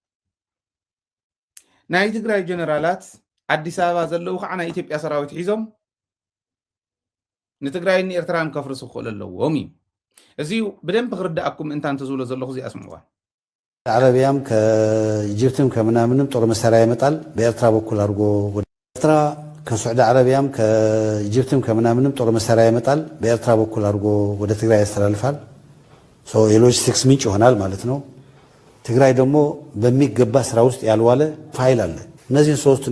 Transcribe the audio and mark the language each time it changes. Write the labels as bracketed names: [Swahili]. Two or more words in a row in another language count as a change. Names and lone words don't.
[Tigrinya] ናይ ትግራይ ጀነራላት አዲስ አበባ ዘለው ከዓ ናይ ኢትዮጵያ ሰራዊት ሒዞም ንትግራይን ንኤርትራን ከፍርሱ ክኽእሉ ኣለዎም እዩ እዚዩ ብደንብ ክርዳእኩም እንታን ትዝብሎ ዘለኹ እዚ ኣስምዕዋ [Amharic] ዓረቢያም ከኢጅፕትም ከምናምንም ጦር መሳሪያ ይመጣል በኤርትራ በኩል አድርጎ ኤርትራ ከሱዑዲ ዓረቢያም ከኢጅፕትም ከምናምንም ጦር መሳሪያ ይመጣል በኤርትራ በኩል አድርጎ ወደ ትግራይ ያስተላልፋል የሎጂስቲክስ ምንጭ ይሆናል ማለት ነው ትግራይ ደግሞ በሚገባ ስራ ውስጥ ያልዋለ ፋይል አለ እነዚህን ሶስቱን